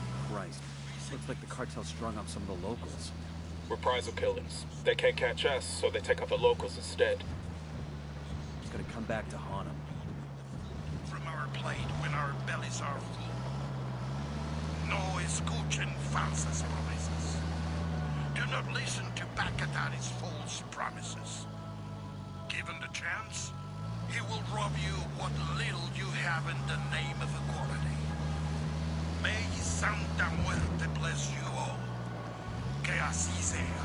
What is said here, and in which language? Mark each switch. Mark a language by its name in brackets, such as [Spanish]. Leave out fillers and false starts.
[English] Christ. Looks like the cartel strung up some of the locals. Reprisal killings. They can't catch us, so they take out the locals instead. It's gonna come back to haunt them. From our plate when our bellies are full. [Spanish] No escuchen falsas promesas. [English] Do not listen to Bacadari's false promises. Given the chance, he will rob you what little you have in the name of equality. May Santa Muerte bless you all. [Spanish] Que así sea.